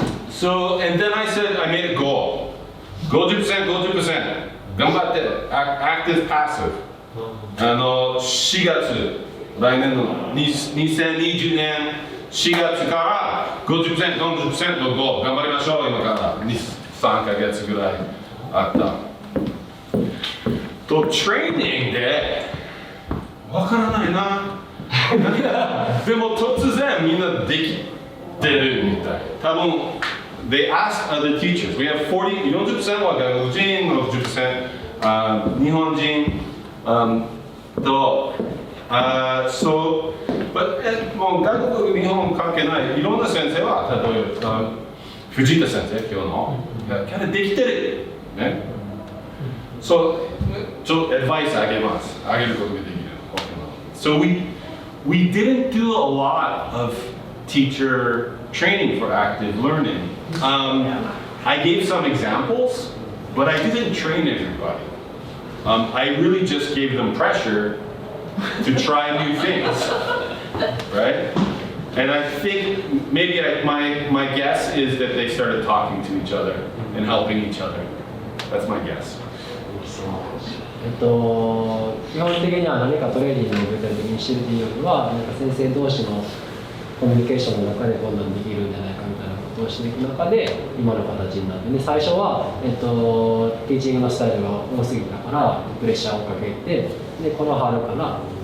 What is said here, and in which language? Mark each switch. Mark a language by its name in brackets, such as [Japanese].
[English] So, and then I said, I made a goal. 50%、 [Japanese] 頑張って、 [English] active, passive. [Japanese] 4月、来年の2020年4月から50%、40% のゴール頑張りましょう。今から3ヶ月ぐらいあった。と、トレーニングでわからないな。でも突然みんなできてるみたい。多分 [English] They asked other teachers. We have [Japanese] 40% は外国人、60%日本人と、そう、もう外国、日本関係ない、いろんな先生は、例えば藤田先生、今日の、キャラできてる。ね。そう、ちょっとアドバイスあげます。あげることができる。 [English] So we didn't do a lot of teacher training for active learning. I gave some examples, but I didn't train everybody. I really just gave them pressure to try new things, right? And I think maybe my guess is that they started talking to each other and helping each other. That's my guess. [Japanese] 基本的には何かトレーニングを具体的にしてるというよりは、なんか先生同士のコミュニケーションの中でこんなんできるんじゃないかみたいなことをしていく中で今の形になって、ね、最初は、ティーチングのスタイルが多すぎたからプレッシャーをかけて、でこの春から、